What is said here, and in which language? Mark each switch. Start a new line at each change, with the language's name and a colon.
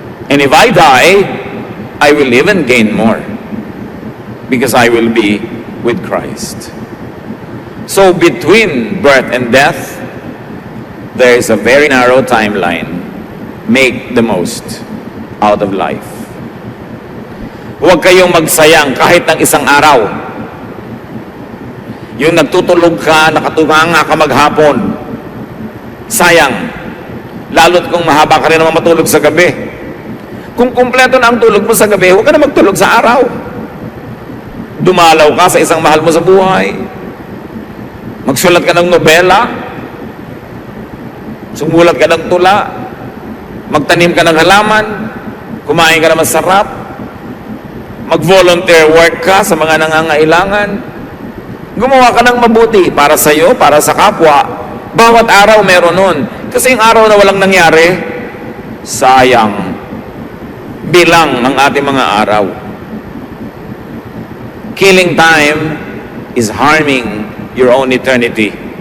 English: And if I die, I will live and gain more. Because I will be with Christ. So between birth and death, there is a very narrow timeline. Make the most out of life.
Filipino: Huwag kayong magsayang kahit ng isang araw. Yung nagtutulog ka, nakatunganga ka maghapon, sayang. Lalo't kung mahaba ka rin naman matulog sa gabi. Kung kumpleto na ang tulog mo sa gabi, huwag ka na magtulog sa araw. Dumalaw ka sa isang mahal mo sa buhay. Magsulat ka ng nobela. Sumulat ka ng tula. Magtanim ka ng halaman. Kumain ka na masarap. Mag-volunteer work ka sa mga nangangailangan. Gumawa ka ng mabuti para sa iyo, para sa kapwa. Bawat araw meron nun. Kasi yung araw na walang nangyari, sayang. Bilang ng ating mga araw.
English: Killing time is harming your own eternity.